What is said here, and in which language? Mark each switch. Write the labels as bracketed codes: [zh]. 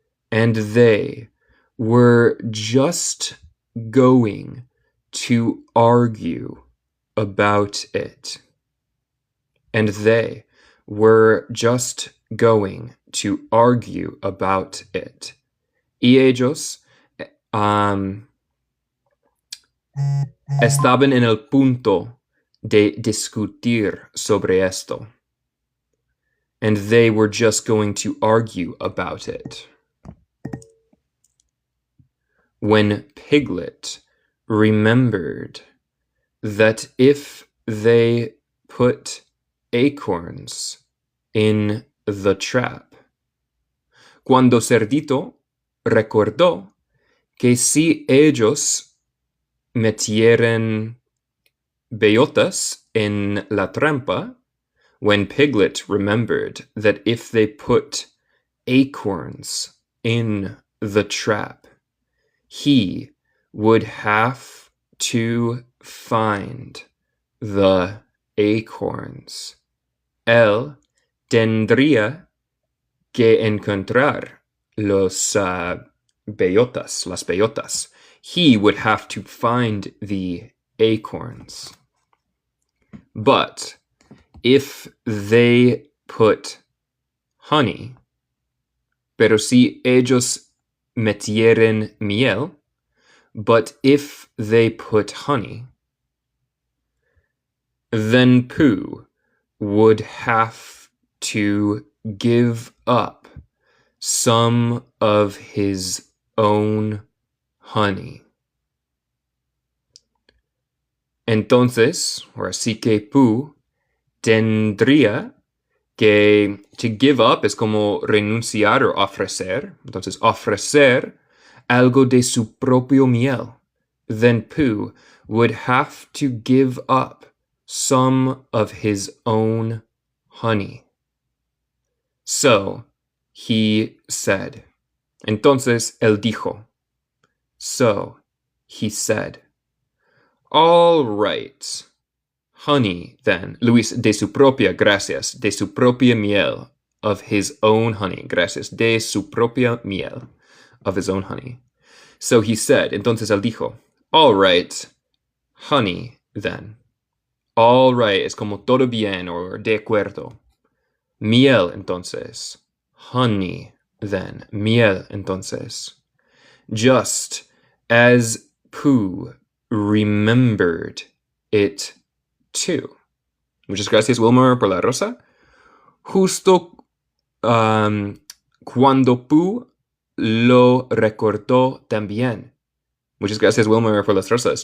[en] And they were just going to argue about it. And they were just going to argue about it. [es] Y ellos estaban en el punto de discutir sobre esto. [en] And they were just going to argue about it. When Piglet remembered that if they put acorns in the trap. [es] Cuando Cerdito recordó que si ellos metieran bellotas en la trampa, [en] when Piglet remembered that if they put acorns in the trap, he would have to find the acorns. [es] Él tendría que encontrar las bellotas. [en] He would have to find the acorns. But if they put honey, [es] pero si ellos metieran miel, [en] but if they put honey, then Pooh would have to give up some of his own honey. [es] Entonces, ahora sí que Pooh tendría que [en] to give up [es] es como renunciar o ofrecer. Entonces, ofrecer algo de su propio miel. [en] Then Pooh would have to give up some of his own honey. So, he said. [es] Entonces, él dijo. [en] So, he said. All right. Honey, then. [es] Luis, de su propia, gracias. De su propia miel. [en] Of his own honey. [es] Gracias. De su propia miel. [en] Of his own honey. So he said. [es] Entonces él dijo. [en] All right. Honey, then. All right. [es] Es como todo bien o de acuerdo. Miel, entonces. [en] Honey, then. [es] Miel, entonces. [en] Just as Pooh remembered it too. [es] Muchas gracias, Wilmer, por la rosa. Justo cuando Pooh lo recordó también. Muchas gracias, Wilmer, por las rosas.